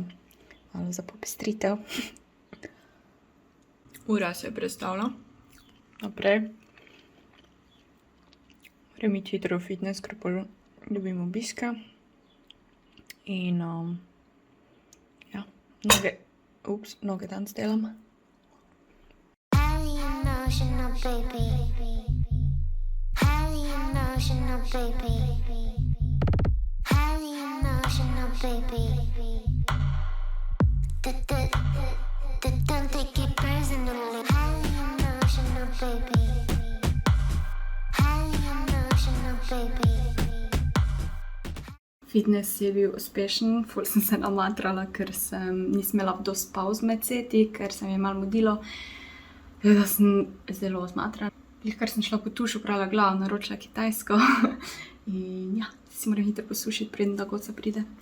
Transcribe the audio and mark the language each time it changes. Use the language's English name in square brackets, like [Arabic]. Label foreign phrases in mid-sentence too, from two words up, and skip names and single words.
[Slovenian] Malo za popestritev. Ura se je prestavila. Naprej. Moram iti hitro v fitness, ker pol dobim obiska. In ja, noge danes delam. [English] Highly emotional, baby. Highly emotional, baby. Highly emotional, baby. Don't take it personally. Highly emotional, baby. Highly emotional, baby. [Slovenian] Fitness je bil uspešen, ful sem se namatrala, ker nisem imela dosti pauz med seti, ker se mi je malo mudilo. Da sem zelo zmatrana. Kar sem šla po tuš, oprala glavo, naročila kitajsko. In ja, si moram hitro posušiti, preden do goca pride.